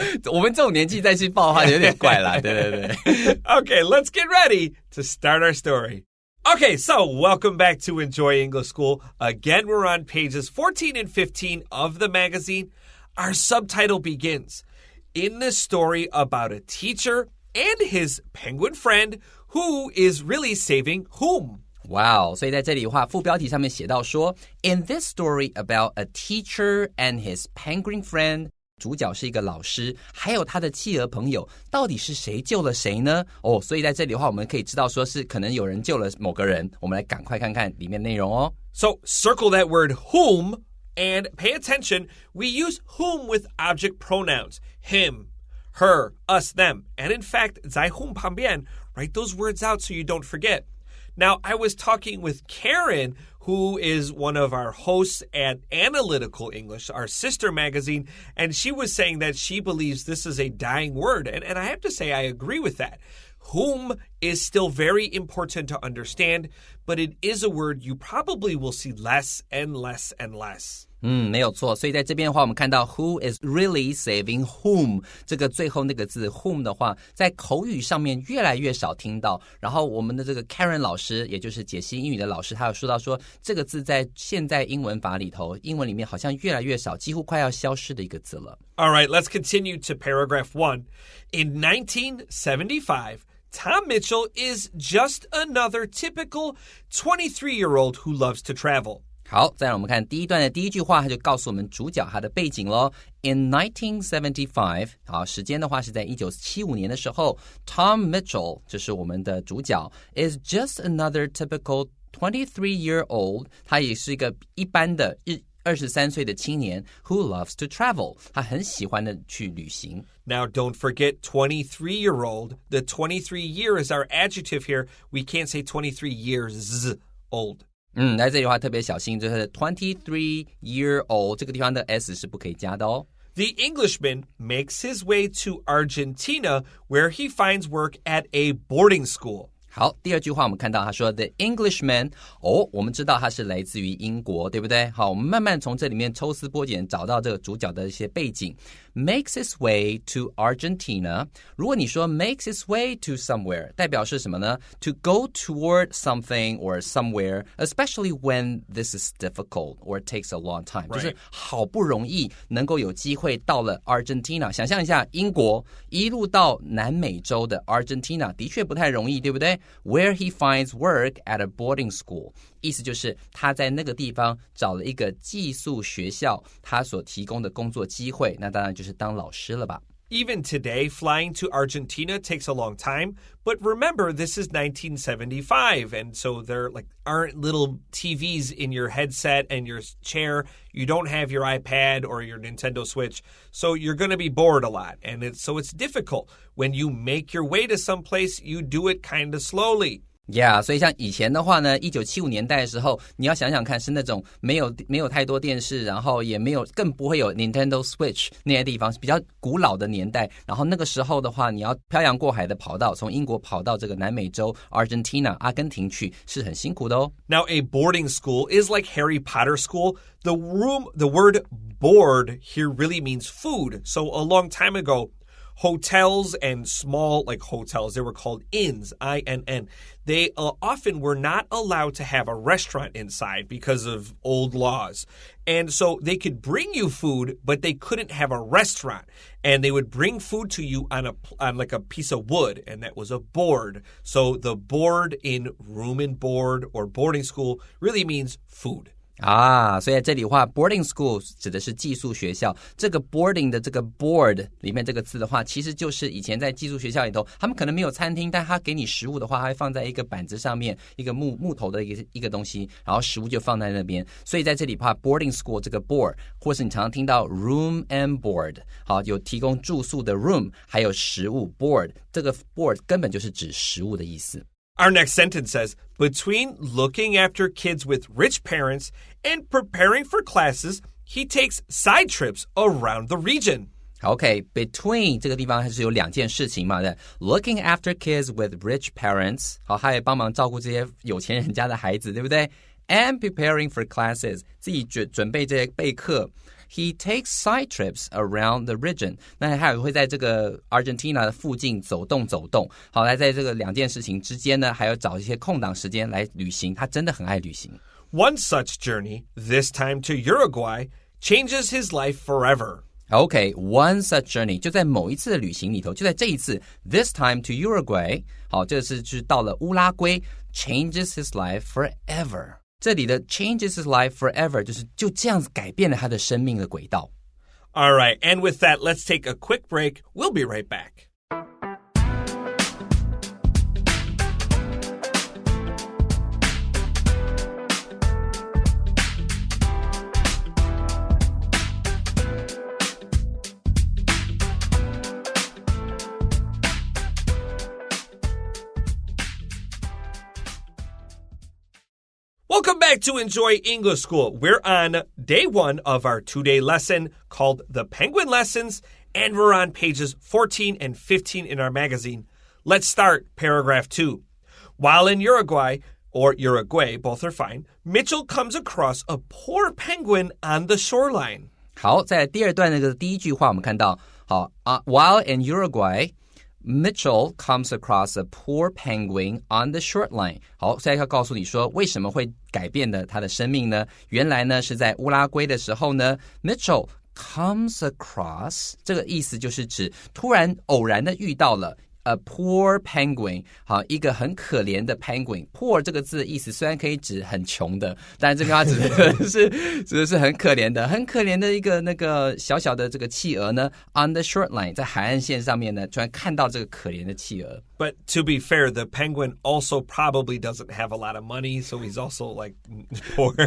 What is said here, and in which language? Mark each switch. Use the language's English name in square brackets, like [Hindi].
[Chinese] 我们这种年纪再去抱的话有点怪啦，对对对。 [English] Okay, let's get ready to start our story. Okay, so welcome back to Enjoy English School. Again, we're on pages 14 and 15 of the magazine. Our subtitle begins, in this story about a teacher and his penguin friend who is really saving whom?Wow, [Chinese] 所以在这里的话，副标题上面写到说 [English] In this story about a teacher and his penguin friend, [Chinese] 主角是一个老师，还有他的企鹅朋友，到底是谁救了谁呢？所以在这里的话，我们可以知道说是可能有人救了某个人，我们来赶快看看里面内容哦。 [English] So circle that word whom and pay attention. We use whom with object pronouns. Him, her, us, them. And in fact, [Chinese] 在whom旁边, [English] write those words out so you don't forget.Now, I was talking with Karen, who is one of our hosts at Analytical English, our sister magazine, and she was saying that she believes this is a dying word. And I have to say, I agree with that. Whom is still very important to understand, but it is a word you probably will see less and less and less. [Chinese] 没有错，所以在这边的话，我们看到 [English] who is really saving whom [Chinese] 这个最后那个字 whom 的话，在口语上面越来越少听到。然后我们的这个 Karen 老师，也就是解析英语的老师，他有说到说这个字在现在英文法里头，英文里面好像越来越少，几乎快要消失的一个字了。 [English] All right, let's continue to paragraph 1. In 1975,Tom Mitchell is just another typical 23-year-old who loves to travel. [Chinese] 好，再让我们看第一段的第一句话，他就告诉我们主角他的背景咯。 In 1975， 好，时间的话是在1975年的时候 ，Tom Mitchell 就是我们的主角 ， [English] is just another typical 23-year-old， [Chinese] 他也是一个一般的23岁的青年 [English] who loves to travel， [Chinese] 他很喜欢的去旅行。 [English] Now, don't forget 23-year-old. The 23 year is our adjective here. We can't say 23 years old. [Chinese] 在这里的话特别小心，就是 23-year-old 这个地方的 s 是不可以加的哦。 [English] The Englishman makes his way to Argentina, where he finds work at a boarding school. [Chinese] 好，第二句话我们看到他说 [English] The Englishman， [Chinese] 我们知道他是来自于英国，对不对？好，我们慢慢从这里面抽丝剥茧，找到这个主角的一些背景。 [English] Makes his way to Argentina， [Chinese] 如果你说 [English] makes his way to somewhere， [Chinese] 代表是什么呢？ [English] To go toward something or somewhere, especially when this is difficult or it takes a long time， [Chinese] 就是好不容易能够有机会到了 [English] Argentina。 [Chinese] 想象一下，英国一路到南美洲的 Argentina， 的确不太容易，对不对？ [English] Where he finds work at a boarding school， [Chinese] 意思就是他在那个地方找了一个寄宿学校，他所提供的工作机会，那当然就是当老师了吧。 [English] Even today, flying to Argentina takes a long time. But remember, this is 1975. And so there aren't little TVs in your headset and your chair. You don't have your iPad or your Nintendo Switch. So you're going to be bored a lot. And so it's difficult. When you make your way to someplace, you do it kind of slowly.Yeah, [Chinese] 所以像以前的话呢，1975年代的时候，你要想想看，是那种没有太多电视，然后也更不会有 Nintendo Switch 那些地方，是比较古老的年代。然后那个时候的话，你要漂洋过海的跑到从英国跑到这个南美洲 Argentina 阿根廷去，是很辛苦的哦。 [English] Now, a boarding school is like Harry Potter school. The word board here really means food. So a long time ago, hotels and small like hotels, they were called inns, I-N-N. They often were not allowed to have a restaurant inside because of old laws. And so they could bring you food, but they couldn't have a restaurant. And they would bring food to you on like a piece of wood, and that was a board. So the board in room and board or boarding school really means food. [Chinese] 啊，所以在这里的话 boarding school 指的是寄宿学校，这个 boarding 的这个 board 里面这个字的话，其实就是以前在寄宿学校里头，他们可能没有餐厅，但他给你食物的话，他会放在一个板子上面，一个木头的一个东西，然后食物就放在那边。所以在这里的话 boarding school 这个 board， 或是你常常听到 [English] room and board， [Chinese] 好，有提供住宿的 room， 还有食物 board， 这个 board 根本就是指食物的意思。 [English] Our next sentence says, between looking after kids with rich parents and preparing for classes, he takes side trips around the region. [Chinese] OK, between 这个地方还是有两件事情嘛，对 ， [English] looking after kids with rich parents， [Chinese] 好，他也帮忙照顾这些有钱人家的孩子，对不对 ？ [English] And preparing for classes， [Chinese] 自己准备这些备课。 [English] He takes side trips around the region. [Chinese] 那他也会在这个 Argentina 的附近走动。好，来在这个两件事情之间呢，还要找一些空档时间来旅行。他真的很爱旅行。 [English] One such journey, this time to Uruguay, changes his life forever. [Chinese] OK, [English] one such journey [Chinese] 就在某一次的旅行里头，就在这一次 [English] this time to Uruguay， [Chinese] 好，这次就是到了乌拉圭 [English] changes his life forever。 [Chinese] 这里的 [English] changes his life forever [Chinese] 就这样子改变了他的生命的轨道。 [English] All right, and with that, let's take a quick break. We'll be right back. Welcome back to Enjoy English School. We're on day 1 of our 2-day lesson called The Penguin Lessons, and we're on pages 14 and 15 in our magazine. Let's start paragraph 2. While in Uruguay, or Uruguay, both are fine, Mitchell comes across a poor penguin on the shoreline. [Chinese] 好，在第二段那个第一句话我们看到，好 [English] while in Uruguay,Mitchell comes across a poor penguin on the shoreline. [Chinese] 好，现在要告诉你说为什么会改变了他的生命呢？原来呢是在乌拉圭的时候呢 [English] Mitchell comes across [Chinese] 这个意思就是指突然偶然的遇到了 [English] A poor penguin， [Chinese] 好，一个很可怜的 penguin。 poor 这个字的意思虽然可以指很穷的，但这边它指的是很可怜的一个那个小小的这个企鹅呢 [English] on the shoreline， [Chinese] 在海岸线上面呢，突然看到这个可怜的企鹅。 [English] But to be fair, the penguin also probably doesn't have a lot of money, so he's also like poor.